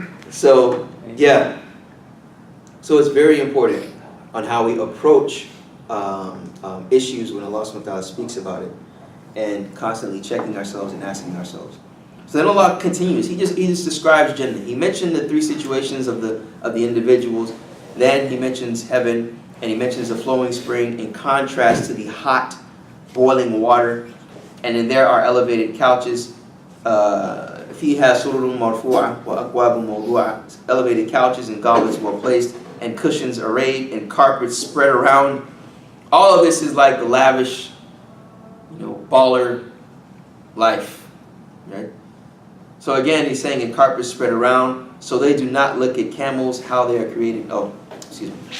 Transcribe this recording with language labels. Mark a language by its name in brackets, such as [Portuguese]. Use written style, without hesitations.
[English] So, yeah. So it's very important on how we approach issues when Allah subhanahu wa ta'ala speaks about it, and constantly checking ourselves and asking ourselves. So then Allah continues. He just describes Jannah. He mentioned the three situations of the individuals, Then he mentions heaven, and he mentions a flowing spring in contrast to the hot, boiling water. And then there are elevated couches. [Arabic] فيها سرر مرفوعة وأكواب موضوعة. [English] Elevated couches and goblets well placed, and cushions arrayed, and carpets spread around. All of this is like the lavish, baller life, right? So again, he's saying, and carpets spread around, so they do not look at camels, how they are created. Oh, excuse me.